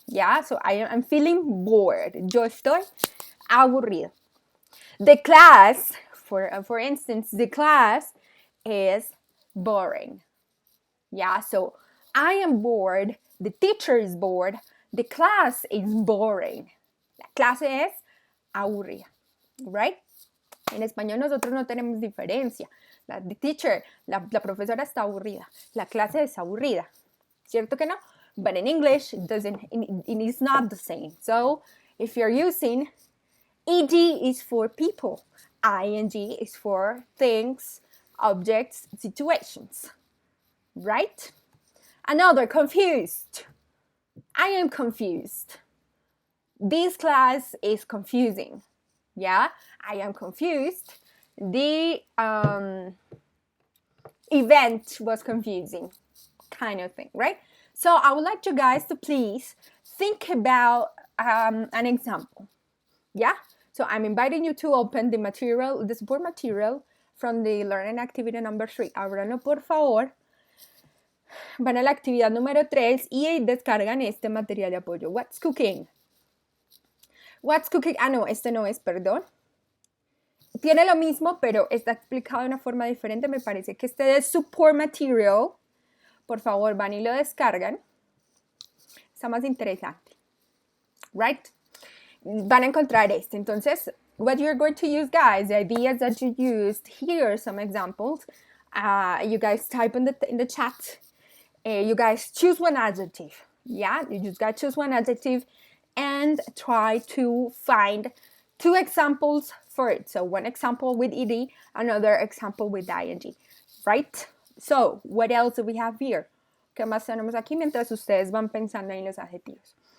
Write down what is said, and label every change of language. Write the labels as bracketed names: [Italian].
[English] Yeah, so I'm feeling bored. [Spanish] Yo estoy aburrido. [English] The class, for instance, the class is boring. Yeah, so I am bored, the teacher is bored, the class is boring. [Spanish] La clase es aburrida, [English] right? [Spanish] En español nosotros no tenemos diferencia. [English] The teacher, [Spanish] la profesora está aburrida, la clase es aburrida. ¿Cierto que no? [English] But in English, it is not the same. So, if you're using ed is for people, ing is for things, objects, situations, right? Another, confused. I am confused. This class is confusing. Yeah, I am confused. The event was confusing, kind of thing, right? So I would like you guys to please think about an example. Yeah, so I'm inviting you to open the support material from the learning activity number 3. [Spanish] Ábranlo, por favor. Van a la actividad número 3 y descargan este material de apoyo. [English] What's cooking? What's cooking? [Spanish] Ah, no, este no es, perdón. Tiene lo mismo, pero está explicado de una forma diferente. Me parece que este es support material. Por favor, van y lo descargan. Está más interesante. [English] Right? [Spanish] Van a encontrar este. Entonces, [English] what you're going to use, guys, the ideas that you used, here are some examples. You guys type in the chat. You guys choose one adjective. Yeah, you just got to choose one adjective and try to find 2 examples for it. So one example with ed, another example with ing, right? So what else do we have here? [Spanish] ¿Qué más tenemos aquí mientras ustedes van pensando en los adjetivos?